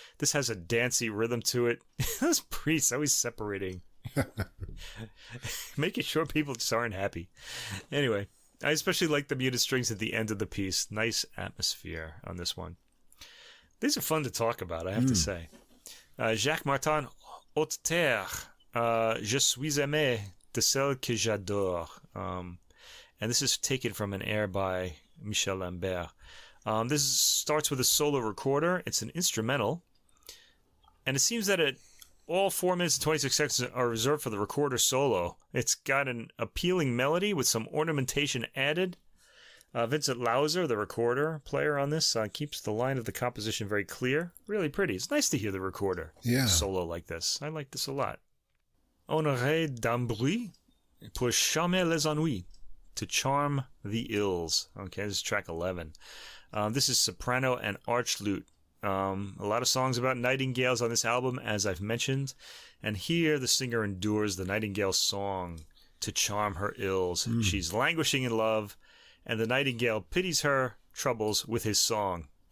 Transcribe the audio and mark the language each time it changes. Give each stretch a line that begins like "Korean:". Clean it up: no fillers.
English: This has a dancey rhythm to it. Those priests always separating. Making sure people just aren't happy. Anyway, I especially like the muted strings at the end of the piece. Nice atmosphere on this one. These are fun to talk about, I have to say.
French: Jacques Martin, Haute Terre, Je suis aimé de celle que j'adore.
English: And this is taken from an air by Michel Lambert. This starts with a solo recorder. It's an instrumental. And it seems that all 4 minutes and 26 seconds are reserved for the recorder solo. It's got an appealing melody with some ornamentation added. Vincent Lauzer, the recorder player on this, keeps the line of the composition very clear. Really pretty. It's nice to hear the recorder solo like this. I like this a lot.
French: Honoré d'embrouille pour charmer les ennuis.
English: To charm the ills. Okay, this is track 11. This is soprano and arch lute. A lot of songs about nightingales on this album, as I've mentioned, and here the singer endures the nightingale song to charm her ills. She's languishing in love, and the nightingale pities her troubles with his song.